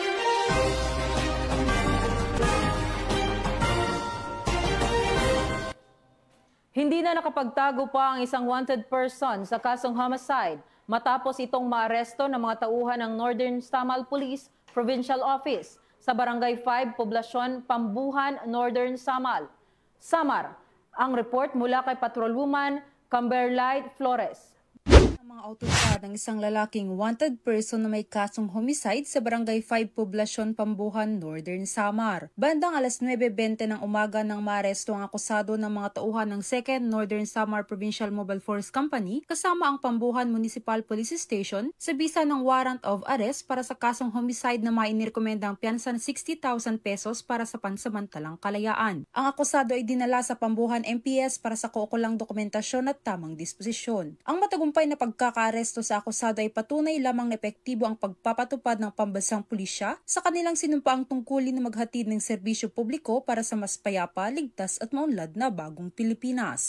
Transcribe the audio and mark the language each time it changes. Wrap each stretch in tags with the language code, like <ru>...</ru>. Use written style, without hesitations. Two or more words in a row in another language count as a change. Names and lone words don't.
<tl>Hindi na nakapagtago pa ang isang</tl> <en>wanted person</en> <tl>sa kasong homicide matapos itong maaresto ng mga tauhan ng Northern Samar Police Provincial Office sa Barangay 5, Poblasyon, Pambuhan, Northern Samar. Ang report mula kay Patrolwoman Camberlight Flores. Mga otoridad ng isang lalaking</tl> <en>wanted person</en> <tl>na may kasong homicide sa Barangay 5, Poblasyon, Pambuhan, Northern Samar. Bandang alas 9:20 ng umaga nang maaresto ang akusado ng mga tauhan ng 2nd Northern Samar Provincial Mobile Force Company kasama ang Pambuhan Municipal Police Station sa bisa ng</tl> <en>warrant of arrest</en> <tl>para sa kasong homicide na may inirekomendang piyansa ng 60,000 pesos para sa pansamantalang kalayaan. Ang akusado ay dinala sa Pambuhan MPS para sa kaukulang dokumentasyon at tamang disposisyon. Ang matagumpay na pagkakaaresto sa akusado ay patunay lamang na epektibo ang pagpapatupad ng pambansang pulisya sa kanilang sinumpaang tungkulin na maghatid ng serbisyo publiko para sa mas payapa, ligtas at maunlad na bagong Pilipinas.</tl>